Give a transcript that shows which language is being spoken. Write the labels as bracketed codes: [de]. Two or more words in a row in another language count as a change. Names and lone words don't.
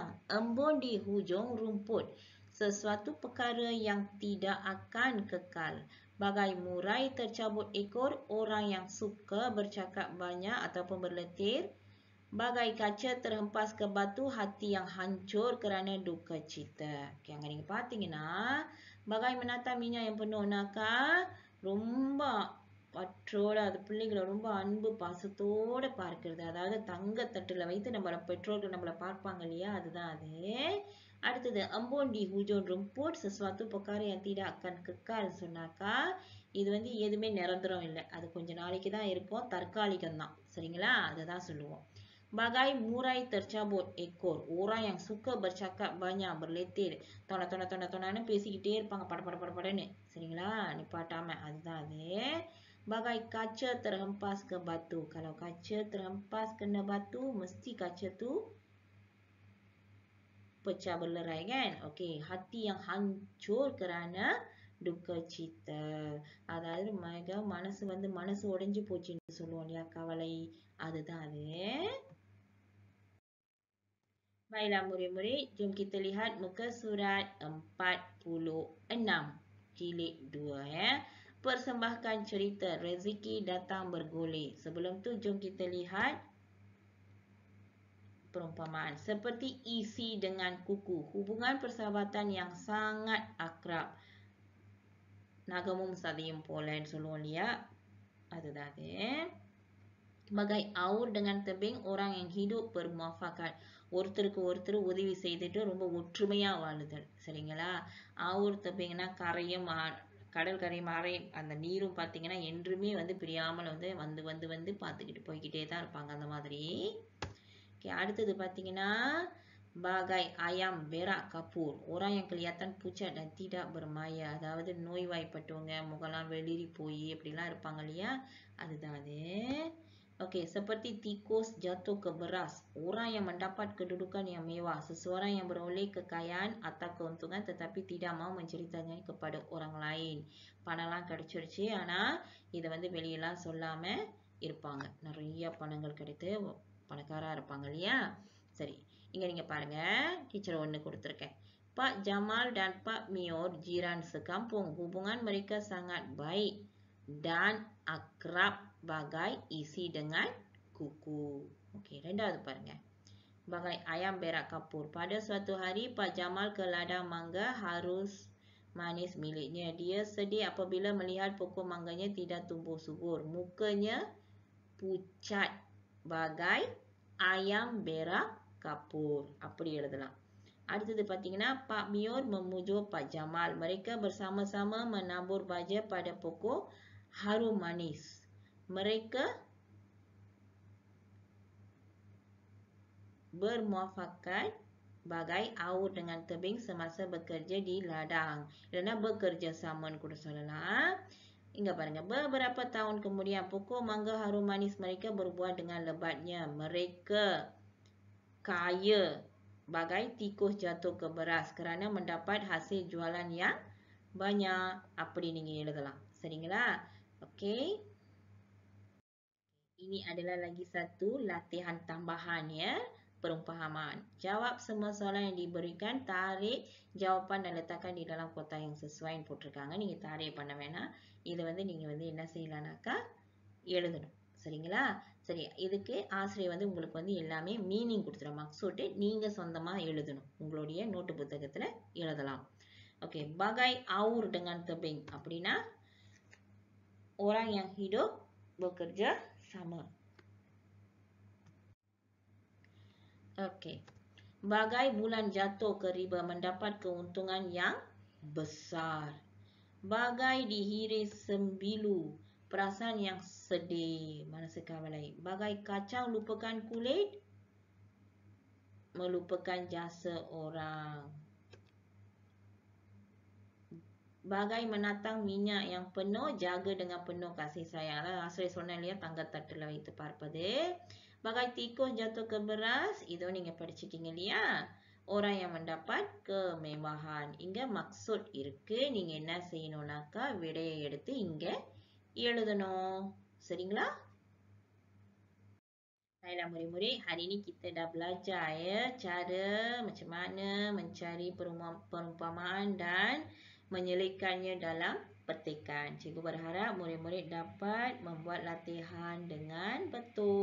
[ms] Embun di hujung rumput, sesuatu perkara yang tidak akan kekal. Bagai murai tercabut ekor, orang yang suka bercakap banyak ataupun berletir. Bagai kaca terhempas ke batu, hati yang hancur kerana duka cita. [ta] Okay, அங்க நீங்க பாத்தீங்கன்னா [ms] bagai menatang minyak yang penuh [ta] னாக்கா ரொம்ப பற்றோட அது பிள்ளைகளை ரொம்ப அன்பு பாசத்தோட பார்க்கிறது. அதாவது தங்க தட்டுல வைத்து நம்மளோட பெற்றோர்கள் நம்மளை பார்ப்பாங்க இல்லையா, அதுதான் அது. அடுத்தது [ms] embun di hujung rumput, sesuatu perkara yang tidak akan kekal [ta] சொன்னாக்கா இது வந்து எதுவுமே நிரந்தரம் இல்லை, அது கொஞ்ச நாளைக்கு தான் இருக்கும், தற்காலிகம் தான். சரிங்களா? அதுதான் சொல்லுவோம். [ms] Bagai murai tercabut ekor, orang yang suka bercakap banyak, berletir, [ta] tona பேசிக்கிட்டே இருப்பாங்க படன்னு. சரிங்களா? நிப்பாட்டாம, அதுதான் அது. [ms] Bagai kaca terhempas ke batu. Kalau kaca terhempas kena batu, mesti kaca tu pecah berlerai kan? Okey, hati yang hancur kerana duka cita. [ta] அதாவது மனசு வந்து மனசு உடைஞ்சு போச்சுன்னு சொல்லுவோம் இல்லையா, கவலை, அதுதான் அது. [ms] Baiklah murid-murid, jom kita lihat muka surat 46, jilid 2 ya. Persembahkan cerita rezeki datang bergolek. Sebelum tu jom kita lihat perumpamaan. Seperti isi dengan kuku, hubungan persahabatan yang sangat akrab. [ta] நகமும் சதையும் போல சொல்லுவோம் இல்லையா, அதுதான் அது. [ms] Bagai aur dengan tebing, orang yang hidup bermuafakat. [ta] ஒருத்தருக்கு ஒருத்தர் உதவி செய்துட்டு ரொம்ப ஒற்றுமையா வாழுதல். சரிங்களா? ஆவுர் தப்பிங்கன்னா கரையும் கடல் கரை மாறை அந்த நீரும் பார்த்தீங்கன்னா என்றுமே வந்து பிரியாமல் வந்து பார்த்துக்கிட்டு போய்கிட்டே தான் இருப்பாங்க, அந்த மாதிரி. ஓகே, அடுத்தது பார்த்தீங்கன்னா [ms] bagai ayam berak kapur. Orang yang kelihatan pucat dan tidak bermaya. [ta] அதாவது நோய்வாய்ப்பட்டவங்க முகலாம் வெளிரி போய் இப்படிலாம் இருப்பாங்க இல்லையா, அதுதான் அது. [ms] Okey, seperti tikus jatuh ke beras. Orang yang mendapat kedudukan yang mewah. Seseorang yang beroleh kekayaan atau keuntungan tetapi tidak mau menceritanya kepada orang lain. [ta] பணம்லாம் கிடைச்சிருச்சு, ஆனா இதை வந்து வெளியெல்லாம் சொல்லாம இருப்பாங்க. நிறைய பணங்கள் கிடைத்து பணக்காரா இருப்பாங்க இல்லையா. சரி, இங்க நீங்க பாருங்க, டீச்சர் ஒன்று கொடுத்துருக்கேன். [ms] Pak Jamal dan Pak Mior jiran sekampung. Hubungan mereka sangat baik dan akrab bagai isi dengan kuku. Okey, [ta] ரெண்டாவது பாருங்க. [ms] Bagai ayam berak kapur. Pada suatu hari Pak Jamal ke ladang mangga harus manis miliknya. Dia sedih apabila melihat pokok mangganya tidak tumbuh subur. Mukanya pucat bagai ayam berak kapur. [ta] அப்படி எழுதலாம். அடுத்தது பார்த்தீங்கன்னா, [ms] Pak Mior memujuk Pak Jamal. Mereka bersama-sama menabur baja pada pokok harum manis. Mereka bermuafakat bagai aur dengan tebing semasa bekerja di ladang. Kerana bekerja sama [ta] கூட சொல்லலாம். Ingat பாருங்க, [ms] beberapa tahun kemudian pokok mangga harum manis mereka berbuah dengan lebatnya. Mereka kaya bagai tikus jatuh ke beras kerana mendapat hasil jualan yang banyak. [ta] அப்படி நீங்க எழுதலாம். சரிங்களா? [ms] Okey. Ini adalah lagi satu latihan tambahan ya, perumpamaan. Jawab semua soalan yang diberikan, tarik jawapan dan letakkan di dalam kotak yang sesuai போட்டிருக்காங்க. [ta] நீங்க tarik பண்ண வேணாம். இதை வந்து நீங்க வந்து என்ன செய்யலாம்னாக்கா எழுதணும். சரிங்களா? சரி, இதுக்கு ஆசிரியர் வந்து உங்களுக்கு வந்து எல்லாமே மீனிங் கொடுத்துரும். மக்சூட்டு நீங்க சொந்தமா எழுதணும். உங்களுடைய நோட்டு புத்தகத்துல எழுதலாம். [ms] Okey, bagai aur dengan tebing. அப்படின்னா orang yang hidup bekerja sama. Okey. Bagai bulan jatuh ke riba mendapat keuntungan yang besar. Bagai dihiris sembilu, perasaan yang sedih, [ta] மனசு கவலை. [ms] Bagai kacang lupakan kulit, melupakan jasa orang. Bagai menatang minyak yang penuh, jaga dengan penuh kasih sayang. [ta] ஆசிரியர் சொன்னேன் இல்லையா, தங்கத்தட்டுல வைத்து பார்ப்பது. [ms] Bagai tikus jatuh ke beras, itu [ta] நீங்க படிச்சிட்டீங்க இல்லையா. [ms] Orang yang mendapat kemewahan. [ta] இங்க maksud இருக்கு. நீங்க என்ன செய்யணும்னாக்கா விடையை எடுத்து இங்க எழுதணும். சரிங்களா? [ms] Baiklah murid-murid, hari ini kita dah belajar ya cara macam mana mencari perumpamaan dan menyelitkannya dalam petikan. Cikgu berharap murid-murid dapat membuat latihan dengan betul.